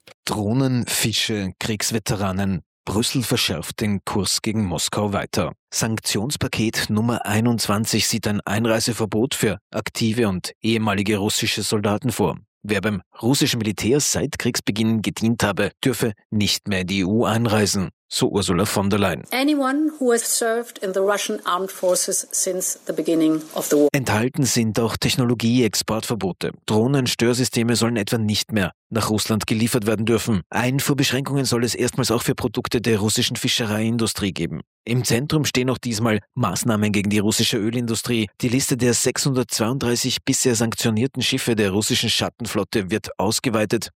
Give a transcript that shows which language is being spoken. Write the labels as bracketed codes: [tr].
[de] Drohnen, Fische, Kriegsveteranen. Brüssel verschärft den Kurs gegen Moskau weiter. Sanktionspaket Nummer 21 sieht ein Einreiseverbot für aktive und ehemalige russische Soldaten vor. Wer beim russischen Militär seit Kriegsbeginn gedient habe, dürfe nicht mehr in die EU einreisen, so Ursula von der Leyen. [en] Anyone who has served in the Russian armed forces since the beginning of the war. [de] Enthalten sind auch Technologie-Exportverbote. Drohnen-Störsysteme sollen etwa nicht mehr nach Russland geliefert werden dürfen. Einfuhrbeschränkungen soll es erstmals auch für Produkte der russischen Fischereiindustrie geben. Im Zentrum stehen auch diesmal Maßnahmen gegen die russische Ölindustrie. Die Liste der 632 bisher sanktionierten Schiffe der russischen Schattenflotte wird ausgeweitet.